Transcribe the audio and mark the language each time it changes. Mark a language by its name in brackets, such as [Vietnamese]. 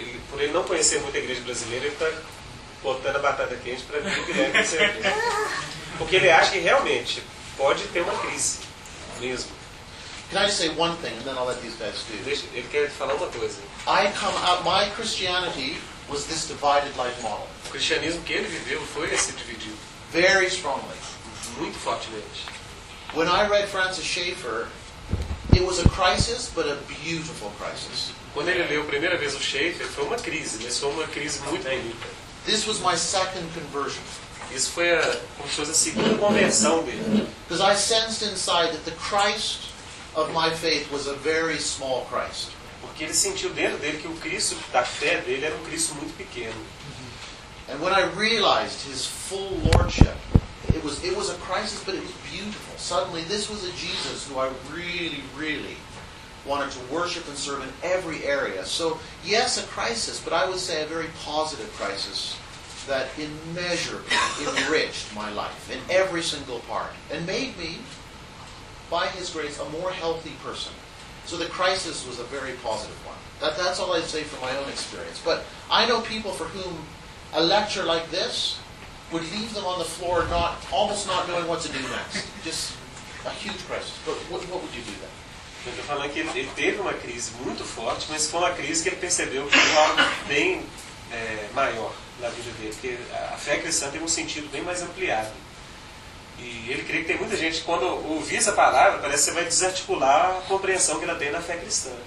[Portuguese] Por ele não conhecer muita igreja brasileira, ele está botando a batata quente para ver o que deve ser. Porque ele acha que realmente pode ter uma crise mesmo. [English] Can I just say one thing and then I'll let these guys do? [Portuguese] Ele quer falar uma coisa. [English] I come out, my Christianity was this divided life model. [Portuguese] O cristianismo que ele viveu foi esse dividido. [English] Very strongly. [Portuguese] Muito fortemente. [English] When I read Francis Schaeffer, it was a crisis, but a beautiful crisis. [Portuguese] Quando ele leu a primeira vez o Schaeffer, foi uma crise, mas foi uma crise muito bonita. [English] This was my second conversion. [Portuguese] Isso foi a, como se fosse a segunda conversão dele. [English] Because I sensed inside that the Christ of my faith was a very small Christ. [Portuguese] Porque ele sentiu dentro dele que o Cristo da fé dele era um Cristo muito pequeno. [English] And when I realized his full lordship, it was a crisis, but it was beautiful. Suddenly, this was a Jesus who I really, really wanted to worship and serve in every area. So, yes, a crisis, but I would say a very positive crisis that immeasurably enriched my life in every single part and made me, by his grace, a more healthy person. So the crisis was a very positive one. That's all I'd say from my own experience. But I know people for whom a lecture like this would leave them on the floor almost not knowing what to do next. Just a huge crisis. But what would you do then? [Portuguese] Eu estou falando que ele teve uma crise muito forte, mas foi uma crise que ele percebeu que foi algo bem maior na vida dele. Porque a fé cristã tem um sentido bem mais ampliado. E ele crê que tem muita gente, quando ouvir essa palavra, parece que você vai desarticular a compreensão que ela tem na fé cristã.